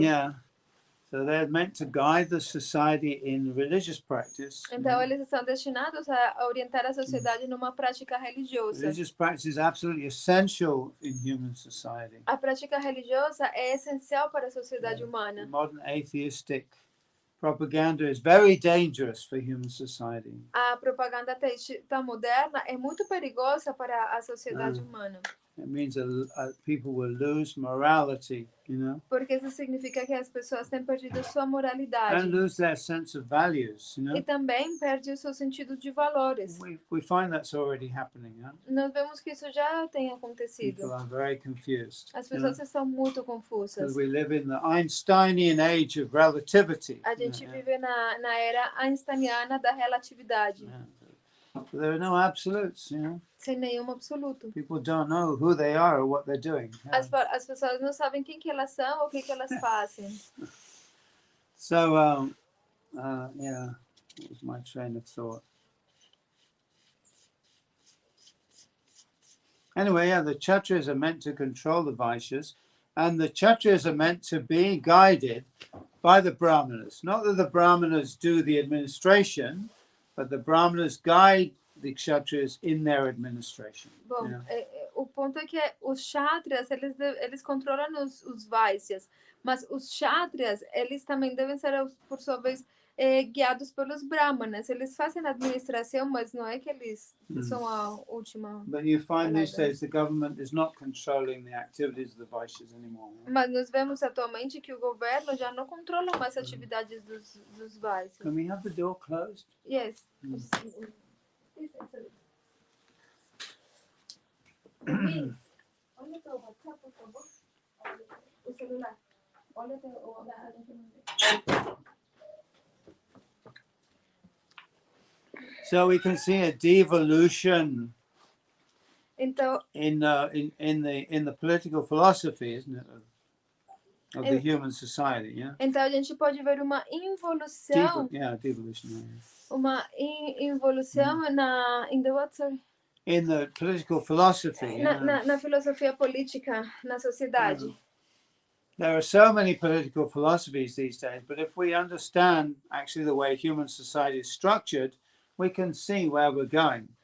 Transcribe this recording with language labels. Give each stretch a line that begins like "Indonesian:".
English: Yeah. So they're meant to guide the society in religious practice.
Portuguese: Então eles estão destinados a orientar a sociedade numa prática religiosa.
English: Religious practice is absolutely essential in human society.
Portuguese: A prática religiosa é essencial para a sociedade humana.
English: Modern atheistic propaganda is very dangerous for human society.
Portuguese: A propaganda ateísta moderna é muito perigosa para a sociedade humana.
English: It means people will lose morality, you know.
Portuguese: Porque isso significa que as pessoas têm perdido sua moralidade.
English: And lose their sense of values, you know.
Portuguese: E também perde o seu sentido de valores.
English: We find that's already happening, huh?
Portuguese: Nós vemos que isso já tem acontecido.
English: People are very confused.
Portuguese: As pessoas estão muito confusas.
English: Because we live in the Einsteinian age of relativity.
Portuguese: A gente vive na era einsteiniana da relatividade.
English: Yeah. So there are no absolutes, you know.
Portuguese: Sem nenhum absoluto.
English: People don't know who they are or what they're doing.
Portuguese: As pessoas não sabem quem que elas são ou o que elas fazem.
English: So, yeah, that was my train of thought. Anyway, yeah, the Kshatriyas are meant to control the Vaishyas, and the Kshatriyas are meant to be guided by the Brahmanas. Not that the Brahmanas do the administration, but the Brahmanas guide the Kshatriyas in their administration.
Portuguese: Bom, o ponto é que os Kshatriyas, eles controlam os Vaishyas, mas os Kshatriyas, eles também devem ser, por sua vez, guiados pelos Brahmanas. Eles fazem a administração, mas não é que eles são a última.
English: But you find these days the government is not controlling the activities of the Vaishyas anymore.
Portuguese: Mas nós vemos atualmente que o governo já não controla mais as atividades dos Vaishyas.
English: Can we have the door closed? Yes.
Portuguese: Olha teu WhatsApp, por favor. O celular. Olha teu WhatsApp.
English: So we can see a devolution
Portuguese: Então,
English: in the political philosophy, isn't it, of the human society? Yeah.
Portuguese: Então a gente pode ver uma involução.
English: Devolution. Yeah.
Portuguese: Uma involução
English: in the what, sorry? In the political philosophy.
Portuguese: Na filosofia política na sociedade.
English: There are so many political philosophies these days, but if we understand actually the way human society is structured, we can see where we're going.